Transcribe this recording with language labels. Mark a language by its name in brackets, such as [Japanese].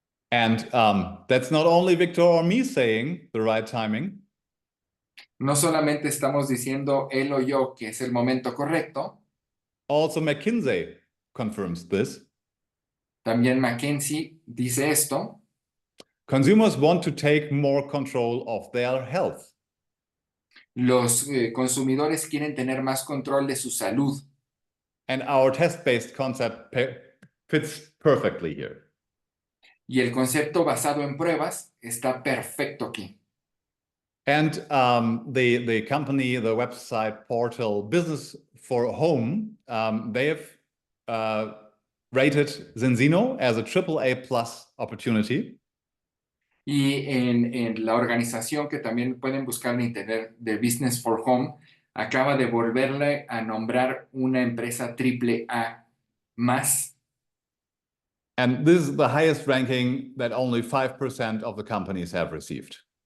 [English] And that's not only Victor or me saying the right timing. [Spanish] No solamente estamos diciendo él o yo que es el momento correcto, [English] Also McKinsey confirms this. [Spanish] también McKinsey dice esto. [English] Consumers want to take more control of their health. [Spanish] Los consumidores quieren tener más control de su salud. [English] And our test-based concept fits perfectly here. [Spanish] Y el concepto basado en pruebas está perfecto aquí. [English] And the company, the website portal Business for Home, they have rated Zinzino as a AAA plus opportunity. [Spanish] Y en la organización que también pueden buscar en internet de Business for Home, acaba de volverle a nombrar una empresa AAA más. [English] And this is the highest ranking that only 5% of the companies have received.